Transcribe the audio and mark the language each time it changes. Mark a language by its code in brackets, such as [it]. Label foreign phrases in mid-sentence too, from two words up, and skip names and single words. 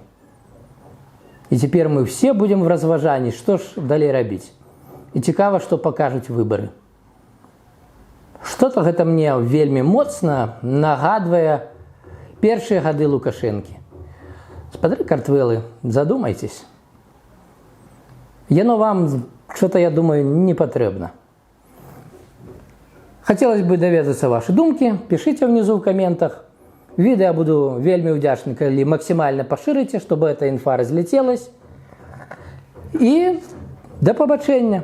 [be] І цяпер мы все будзем в разважанні, што ж далей рабіць. І цікава, што пакажуць выбары. Што-то гэта мне вельмі моцна нагадвае першыя гады Лукашэнкі. Спадары Картвелы, задумайтесь. Яно вам, что-то, я думаю, не патрэбна. [ru] Хотелось бы даведацца ваши думкі, пишите внизу в комментах. [be] Відэа буду вельмі ўдзячны, калі максімальна пашырыце, [ru] чтобы эта інфа разлетелась. [be] І да пабачэння!